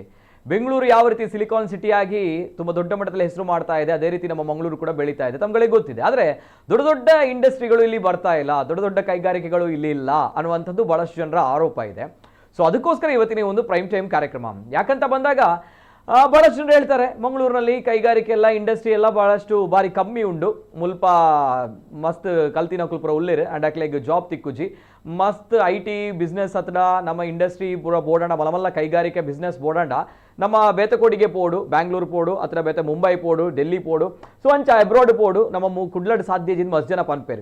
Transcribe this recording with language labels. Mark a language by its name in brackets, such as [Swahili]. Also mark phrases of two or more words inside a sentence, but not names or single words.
[Kannada] ಬೆಂಗಳೂರು ಯಾವ ರೀತಿ ಸಿಲಿಕಾನ್ ಸಿಟಿಯಾಗಿ ತುಂಬ ದೊಡ್ಡ ಮಟ್ಟದಲ್ಲಿ ಹೆಸರು ಮಾಡ್ತಾ ಇದೆ, ಅದೇ ರೀತಿ ನಮ್ಮ ಮಂಗಳೂರು ಕೂಡ ಬೆಳೀತಾ ಇದೆ, ತಮ್ಗಳಿಗೆ ಗೊತ್ತಿದೆ. ಆದರೆ ದೊಡ್ಡ ದೊಡ್ಡ ಇಂಡಸ್ಟ್ರಿಗಳು ಇಲ್ಲಿ ಬರ್ತಾ ಇಲ್ಲ, ದೊಡ್ಡ ದೊಡ್ಡ ಕೈಗಾರಿಕೆಗಳು ಇಲ್ಲಿ ಇಲ್ಲ ಅನ್ನುವಂಥದ್ದು ಬಹಳಷ್ಟು ಜನರ ಆರೋಪ ಇದೆ. ಸೊ ಅದಕ್ಕೋಸ್ಕರ ಇವತ್ತಿನ ಒಂದು [English] prime time [Kannada] ಕಾರ್ಯಕ್ರಮ. ಯಾಕಂತ ಬಂದಾಗ ಬಹಳಷ್ಟು ಜನರು ಹೇಳ್ತಾರೆ ಮಂಗಳೂರಿನಲ್ಲಿ ಕೈಗಾರಿಕೆ ಎಲ್ಲ, ಇಂಡಸ್ಟ್ರಿ ಎಲ್ಲ ಬಹಳಷ್ಟು ಬಾರಿ [Tulu] ಕಮ್ಮಿ ಉಂಡು. ಮುಲ್ಪ ಮಸ್ತ್ ಕಲ್ತಿನ ಕುಲ್ಪುರ ಉಳ್ಳೇರು ಅಂಡ್ ಅಕ್ಲೆಗ್ ಜಾಬ್ ತಿಕ್ಕುಜಿ ಮಸ್ತ್ [English] IT business [Tulu] ಹತ್ರ ನಮ್ಮ ಇಂಡಸ್ಟ್ರಿ ಪೂರ ಬೋಡಂಡ ಮಲಮಲ್ಲ ಕೈಗಾರಿಕೆ ಬಿಸ್ನೆಸ್ ಬೋಡಂಡ ನಮ್ಮ ಬೇತಕೋಡಿಗೆ ಪೋಡು, ಬ್ಯಾಂಗ್ಳೂರು ಪೋಡು, ಅತ್ರ ಬೇತೆ ಮುಂಬೈ ಪೋಡು, ಡೆಲ್ಲಿ ಪೋಡು, ಸೊ ಅಂಚ ಅಬ್ರಾಡ್ ಪೋಡು ನಮ್ಮ ಕುಡ್ಲಡ್ ಸಾಧ್ಯಜಿಂದ ಮಸ್ತ್ ಜನ ಪನ್ಪೇರು.